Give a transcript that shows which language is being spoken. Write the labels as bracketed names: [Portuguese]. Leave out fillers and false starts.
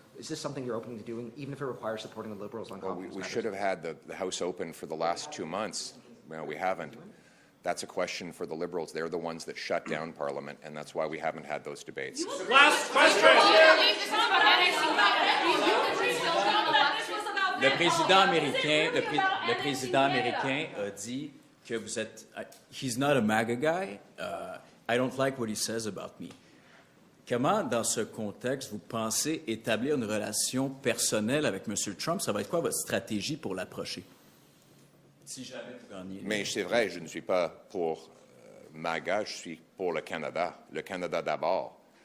[English] Is this something you're open to doing, even if it requires supporting the Liberals on Well, we should have had the House open for the last 2 months. Well, we haven't. That's a question for the Liberals. They're the ones that shut down Parliament, and that's why we haven't had those debates. Last question. Do you believe this is about annexing Canada? [French] Le président américain a dit que vous êtes. [English] He's not a MAGA guy. I don't like what he says about me. [French] Comment, dans ce contexte, vous pensez établir une relation personnelle avec M. Trump? Ça va être quoi votre stratégie pour l'approcher? Si jamais vous gagnez. Mais c'est vrai, je ne suis pas pour MAGA, je suis pour le Canada d'abord.